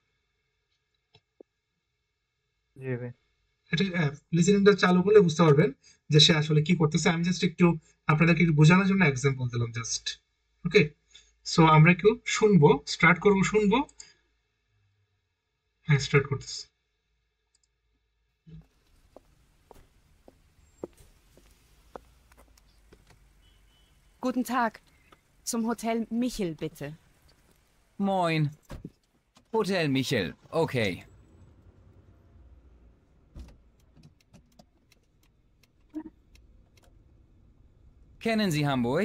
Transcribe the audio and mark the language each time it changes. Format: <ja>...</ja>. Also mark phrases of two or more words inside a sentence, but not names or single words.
<bn>জি ভাই। এটা লিসেনিংটা চালু করলে বুঝতে পারবেন যে সে আসলে কি করতেছে। আমি জাস্ট একটু আপনাদেরকে একটু বোঝানোর জন্য এক্সাম্পল দিলাম জাস্ট। ওকে, সো আমরা একটু শুনবো, স্টার্ট করবো, শুনবো। হ্যাঁ, স্টার্ট করতেছি।</bn> <de>Guten Tag. Zum Hotel Michel, bitte. Moin. Hotel Michel. Okay. Kennen Sie Hamburg?</de>